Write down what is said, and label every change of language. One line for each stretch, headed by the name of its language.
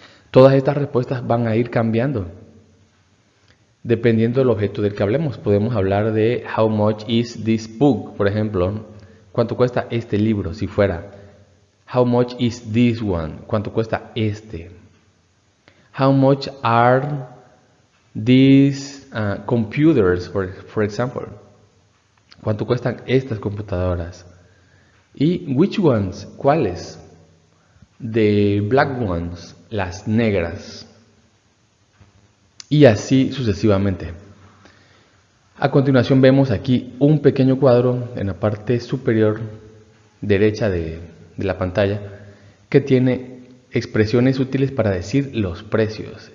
Spanish: Todas estas respuestas van a ir cambiando. Dependiendo del objeto del que hablemos, podemos hablar de how much is this book, por ejemplo, ¿cuánto cuesta este libro? Si fuera how much is this one, ¿cuánto cuesta este?
English: How much are these computers, for example?
Spanish: ¿Cuánto cuestan estas computadoras? Y which ones, ¿cuáles? The black ones, las negras. Y así sucesivamente. A continuación vemos aquí un pequeño cuadro en la parte superior derecha de la pantalla que tiene expresiones útiles para decir los precios.